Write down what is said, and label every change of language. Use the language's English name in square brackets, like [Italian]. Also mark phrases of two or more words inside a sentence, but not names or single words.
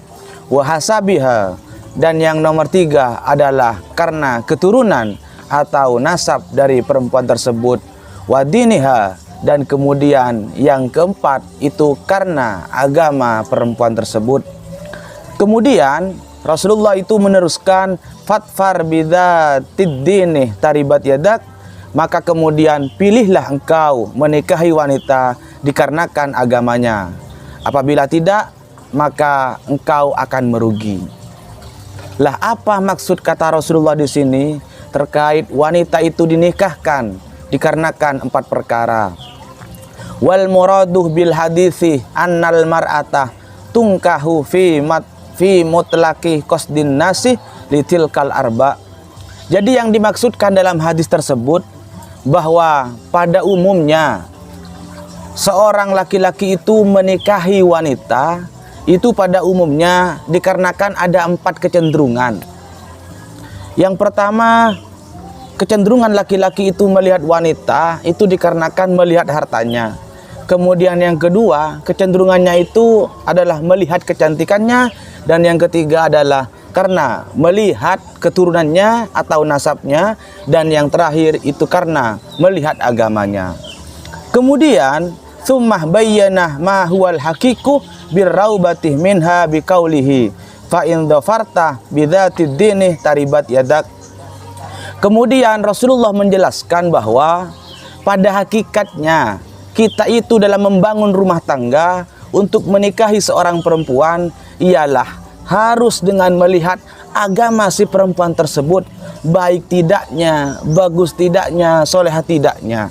[Arabic] وحسبها, [Indonesian] dan yang nomor 3 adalah karena keturunan atau nasab dari perempuan tersebut. Wadiniha, dan kemudian yang keempat itu karena agama perempuan tersebut. Kemudian Rasulullah itu meneruskan, [Arabic] فاظفر بذات الدين تربت يداك, [Indonesian] maka kemudian pilihlah engkau menikahi wanita dikarenakan agamanya. Apabila tidak, maka engkau akan merugi. Lah, apa maksud kata Rasulullah di sini terkait wanita itu dinikahkan dikarenakan 4 perkara? [Arabic] والمراد بالحديث أن المرأة تنكح في مطلق قصد الناس لتلك الأربع. [Indonesian] Jadi yang dimaksudkan dalam hadis tersebut bahwa pada umumnya seorang laki-laki itu menikahi wanita itu pada umumnya dikarenakan ada 4 kecenderungan. Yang pertama, kecenderungan laki-laki itu melihat wanita itu dikarenakan melihat hartanya. Kemudian yang kedua, kecenderungannya itu adalah melihat kecantikannya. Dan yang ketiga adalah karena melihat keturunannya atau nasabnya. Dan yang terakhir itu karena melihat agamanya. [Arabic] Kemudian ثم بين ما هو الحقيق بالرغبة منها بقوله فإن ظفرت بذات الدين تربت يداك. [Indonesian] Kemudian Rasulullah menjelaskan bahwa pada hakikatnya kita itu dalam membangun rumah tangga untuk menikahi seorang perempuan ialah harus dengan melihat agama si perempuan tersebut, baik tidaknya, bagus tidaknya, solehah tidaknya.